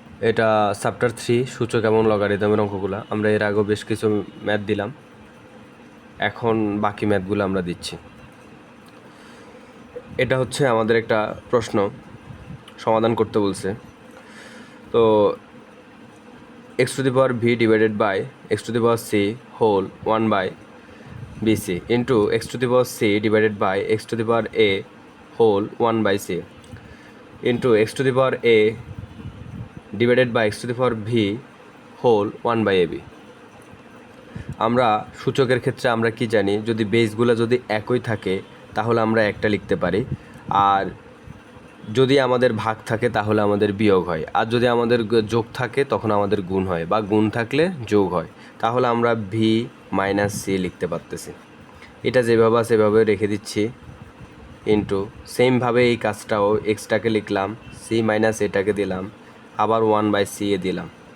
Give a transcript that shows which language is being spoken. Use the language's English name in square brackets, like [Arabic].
[Bangla] এটা চ্যাপ্টার 3 সূচক এবং লগারিদমের অঙ্কগুলো। আমরা এর আগেও বেশ কিছু ম্যাথ দিলাম, এখন বাকি ম্যাথগুলো আমরা দিচ্ছি। এটা হচ্ছে আমাদের একটা প্রশ্ন সমাধান করতে বলছে। [English] তো x to the power v divided by x to the power c whole 1 by bc into x to the power c divided by x to the power a whole 1 by c into x to the power a divided by x to the power v whole 1 by ab। [Bangla] আমরা সূচকের ক্ষেত্রে আমরা কি জানি, যদি বেসগুলো যদি একই থাকে তাহলে আমরা একটা লিখতে পারি, আর যদি আমাদের ভাগ থাকে তাহলে আমাদের বিয়োগ হয়, আর যদি আমাদের যোগ থাকে তখন আমাদের গুণ হয়, বা গুণ থাকলে যোগ হয়। তাহলে আমরা ভি মাইনাস সি লিখতে পারতেছি। এটা যেভাবে সেভাবে রেখে দিচ্ছি, ইন্টু সেমভাবে এই কাজটাও এক্সটাকে লিখলাম, সি মাইনাস এটাকে দিলাম, আবার 1 বাই সি এ দিলাম।